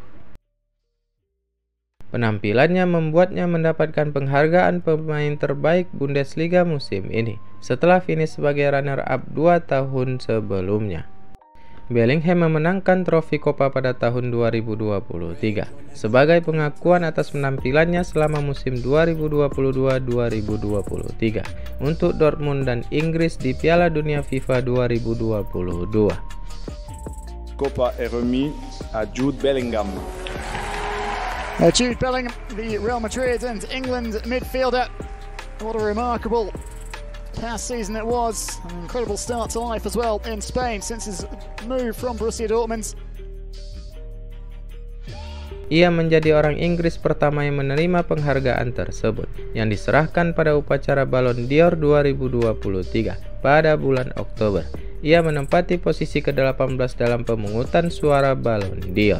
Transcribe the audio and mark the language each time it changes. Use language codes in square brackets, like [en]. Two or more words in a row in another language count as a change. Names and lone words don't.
[id] Penampilannya membuatnya mendapatkan penghargaan pemain terbaik Bundesliga musim ini, setelah finish sebagai runner-up 2 tahun sebelumnya. Bellingham memenangkan trofi Copa pada tahun 2023 sebagai pengakuan atas penampilannya selama musim 2022-2023 untuk Dortmund dan Inggris di Piala Dunia FIFA 2022. [fr] Copa est remis à Jude Bellingham. [en] Jude Bellingham, the Real Madrid and England midfielder. What a remarkable past season it was. An incredible start to life as well in Spain since his move from Borussia Dortmund. [id] Ia menjadi orang Inggris pertama yang menerima penghargaan tersebut, yang diserahkan pada upacara Ballon d'Or 2023 pada bulan Oktober. Ia menempati posisi ke-18 dalam pemungutan suara Ballon d'Or.